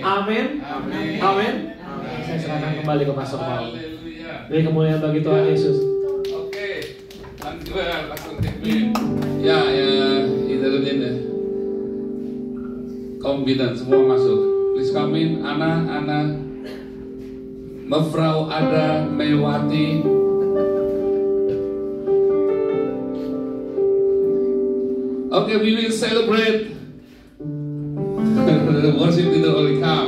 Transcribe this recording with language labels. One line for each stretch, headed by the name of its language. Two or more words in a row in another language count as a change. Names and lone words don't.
Indonesian: Amin. Amin. Amin. Amen. Saya serahkan kembali ke Pastor Paul. Haleluya. Beri kemuliaan bagi Tuhan Yesus. Oke, lanjut langsung teknik. Ya,
Dutch: iedereen in. Kom binnen,
Indonesian: semua masuk.
English: Please come in, Ana, Mevrouw Ada Mewati. Okay, we will celebrate. Worship leader only come.